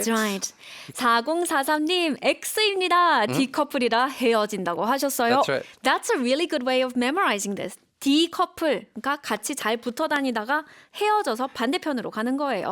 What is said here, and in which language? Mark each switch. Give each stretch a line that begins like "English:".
English: That's right.
Korean: 4043님, X입니다. 디커플이라 헤어진다고 하셨어요.
English: That's right. That's a really good way of memorizing this.
Korean: 디커플, 그러니까 같이 잘 붙어 다니다가 헤어져서 반대편으로 가는 거예요.